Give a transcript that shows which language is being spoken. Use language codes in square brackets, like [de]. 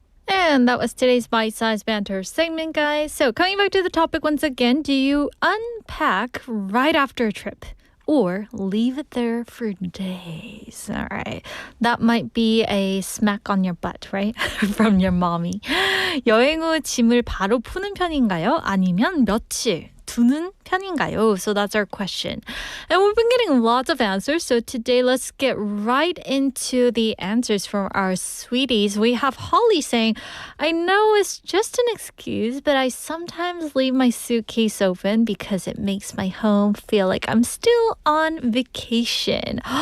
[en] And that was today's bite-sized banter segment, guys. So coming back to the topic once again, do you unpack right after a trip or leave it there for days? All right. That might be a smack on your butt, right? From your mommy. [ko] 여행 후 짐을 바로 푸는 편인가요? 아니면 며칠 두는 편인가요? [en] So that's our question. And we've been getting lots of answers. So today, let's get right into the answers from our sweeties. We have Holly saying, I know it's just an excuse, but I sometimes leave my suitcase open because it makes my home feel like I'm still on vacation.